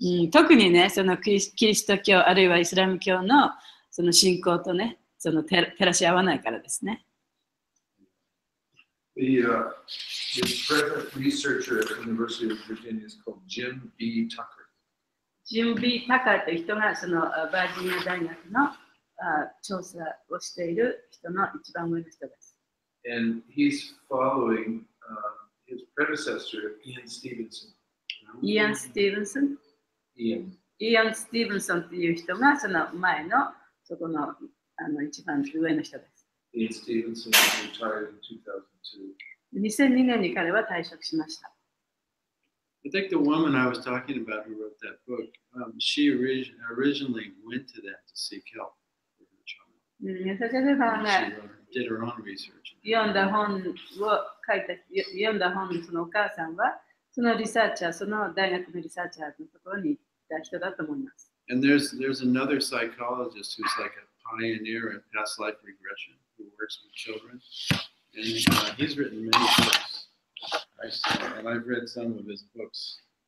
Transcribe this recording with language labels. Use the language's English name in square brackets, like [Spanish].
[Japanese] 特にね、そのキリスト教あるいはイスラム教のその信仰とね、その照らし合わないからですね。 [English] The present researcher at the University of Virginia is called Jim B. Tucker. [Japanese] ジム・ビー・タカーという人がそのバージニア大学の調査をしている人の一番上の人です。 [English] And he's following his predecessor, Ian Stevenson. [Japanese] イアン・スティーブンソン。 [English] Ian. [Japanese] イアン・スティーブンソンという人がその前のそこの一番上の人です。 [English] Ian Stevenson retired in 2002. [Japanese] 2002年に彼は退職しました。 [English] I think the woman I was talking about who wrote that book, she originally went to that to seek help for her child. [Japanese] 例えばね、 [English] She did her own research. [Japanese] 読んだ本を読んだ本のそのお母さんは、そのリサーチャー、その大学のリサーチャーのところに行った人だと思います。 [English] And there's another psychologist who's like a pioneer in past life regression who works with children. And he's written many books. And I've read some of his books.